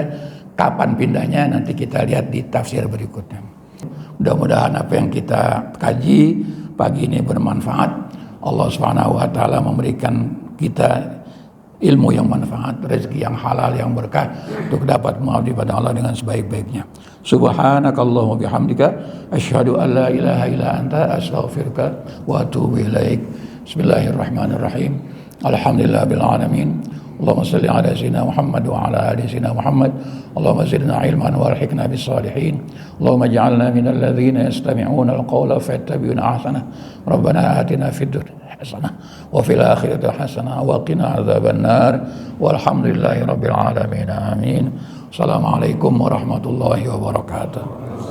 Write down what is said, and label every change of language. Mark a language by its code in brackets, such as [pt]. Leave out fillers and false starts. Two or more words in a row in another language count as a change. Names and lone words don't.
[id] Kapan pindahnya nanti kita lihat di tafsir berikutnya. Mudah-mudahan apa yang kita kaji pagi ini bermanfaat. Allah [ar] سبحانه وتعالى [id] memberikan kita ilmu yang manfaat, rezeki yang halal, yang berkah, untuk dapat mengabdi pada Allah dengan sebaik-baiknya. [ar] سبحانك اللهم وبحمدك أشهد أن لا إله إلا أنت أستغفرك وأتوب إليك. بسم الله الرحمن الرحيم. الحمد لله العالمين. اللهم صل على سيدنا محمد وعلى آل سيدنا محمد. اللهم زدنا علما وألحقنا بالصالحين. اللهم اجعلنا من الذين يستمعون القول فيتبعون أحسن. ربنا آتنا في الدنيا حسنة وفي الآخرة حسنة وقنا عذاب النار. والحمد لله رب العالمين. Amin. السلام عليكم ورحمة الله وبركاته.